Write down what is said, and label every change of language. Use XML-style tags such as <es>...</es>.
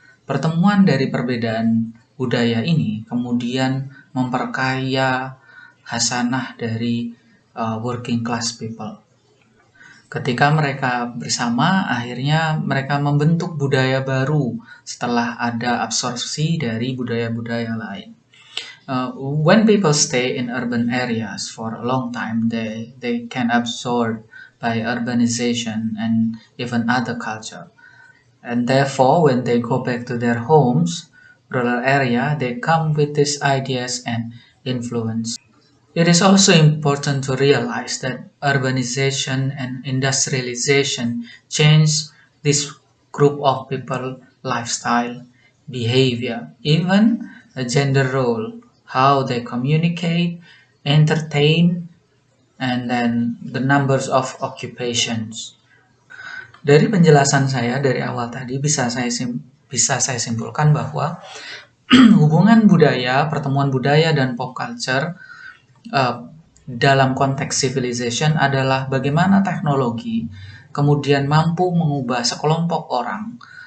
<id>Pertemuan dari perbedaan budaya ini kemudian memperkaya hasanah dari</id> <en>working class people.</en> <id>Ketika mereka bersama, akhirnya mereka membentuk budaya baru setelah ada absorpsi dari budaya-budaya lain.</id> <en>When people stay in urban areas for a long time, they can absorb by urbanization and even other culture. And therefore, when they go back to their homes, rural area, they come with these ideas and influence. It is also important to realize that urbanization and industrialization change this group of people lifestyle, behavior, even a gender role, how they communicate, entertain, and then the numbers of occupations.</en> <id>Dari penjelasan saya dari awal tadi bisa saya simpulkan bahwa hubungan budaya, pertemuan budaya dan pop culture dalam konteks civilization adalah bagaimana teknologi kemudian mampu mengubah sekelompok orang.</id>